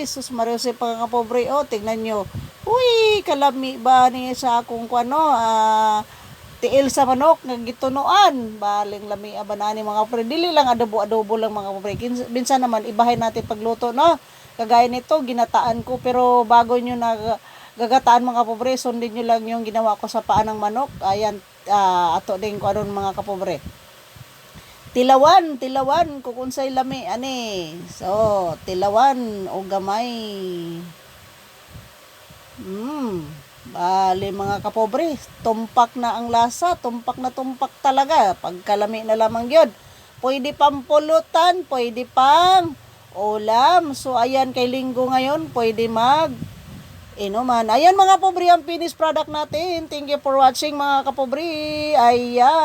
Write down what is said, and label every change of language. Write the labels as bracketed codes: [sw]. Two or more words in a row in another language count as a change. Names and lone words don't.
[ceb] Sus Mariosep mga kapobre, [tl] tingnan nyo. [ceb] Uy, kalami ba ni sa akong kuano, tiil sa manok nga gitunuan. Baling lami ba na ni mga kapre. Dili lang adobo lang mga kapre. [tl] Minsan naman ibahin natin pagluto no. Kagaya nito ginataan ko pero bago nyo na gagataan mga kapre, sundin nyo lang yung ginawa ko sa paa ng manok. Ayan, [ceb] ato din ko aron mga kapobre. Tilawan kung unsay lami ani. So, tilawan o gamay. Bali mga kapobre, [tl] tumpak na ang lasa, tumpak talaga. Pagkalami na lamang yun. Pwede pang pulutan, pwede pang ulam. So ayan kay linggo ngayon, pwede inuman. Ayan mga kapobre, ang [en] finished product [tl] natin. [en] Thank you for watching [tl] mga kapobre. Ayan.